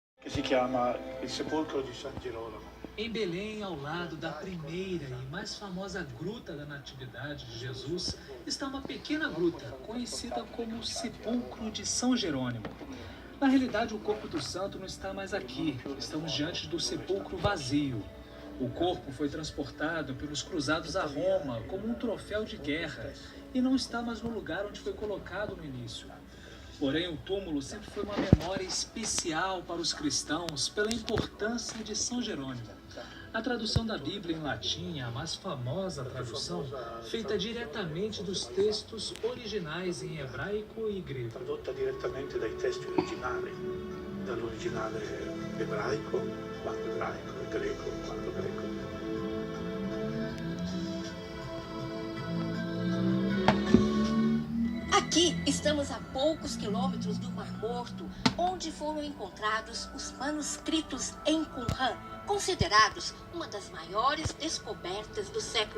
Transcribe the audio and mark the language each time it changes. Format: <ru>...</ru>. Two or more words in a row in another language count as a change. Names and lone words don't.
<it>che si chiama il sepolcro di San Girolamo.</it> <pt>Em Belém, ao lado da primeira e mais famosa gruta da Natividade de Jesus, está uma pequena gruta, conhecida como o Sepulcro de São Jerônimo. Na realidade, o corpo do santo não está mais aqui, estamos diante do sepulcro vazio. O corpo foi transportado pelos cruzados a Roma como um troféu de guerra e não está mais no lugar onde foi colocado no início. Porém, o túmulo sempre foi uma memória especial para os cristãos pela importância de São Jerônimo. A tradução da Bíblia em latim é a mais famosa tradução, feita diretamente dos textos originais em hebraico e grego.</pt> <it>Tradotta direttamente dai testi originali, dall'originale ebraico, quanto ebraico, greco, quanto greco.</it> <pt>Aqui estamos a poucos quilômetros do Mar Morto, onde foram encontrados os manuscritos em Qumran, considerados uma das maiores descobertas do século</pt>